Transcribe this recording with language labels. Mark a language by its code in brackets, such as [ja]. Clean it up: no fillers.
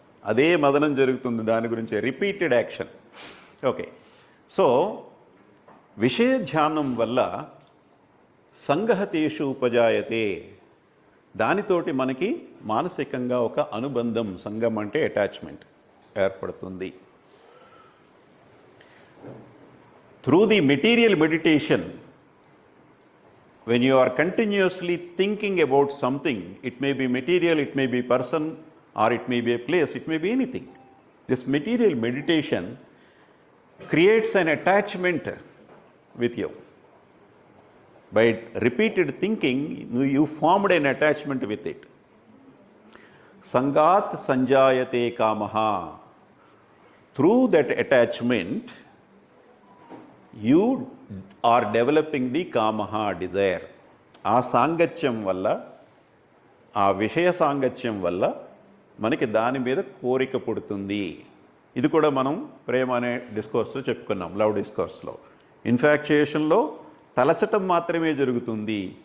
[te] అదే మదనం జరుగుతుంది దాని గురించి, రిపీటెడ్ యాక్షన్. ఓకే, సో విషయ ధ్యానం వల్ల [sa] సంగహతేషు ఉపజాయతే, [te] దానితోటి మనకి మానసికంగా ఒక అనుబంధం, సంగం అంటే అటాచ్మెంట్ ఏర్పడుతుంది. [en] Through the material meditation, when you are continuously thinking about something, it may be material, it may be person, or it may be a place, it may be anything. This material meditation creates an attachment with you. By repeated thinking, you formed an attachment with it. [sa] Sangat sanjayate kamaha. [en] Through that attachment, you are developing the kamaha, desire. [te] ఆ సాంగత్యం వల్ల, ఆ విషయ సాంగత్యం వల్ల మనకి దాని మీద కోరిక పుడుతుంది. ఇది కూడా మనం ప్రేమ అనే డిస్కోర్స్లో చెప్పుకున్నాం, లవ్ డిస్కోర్స్లో. ఇన్ఫాక్చుయేషన్లో తలచటం మాత్రమే జరుగుతుంది,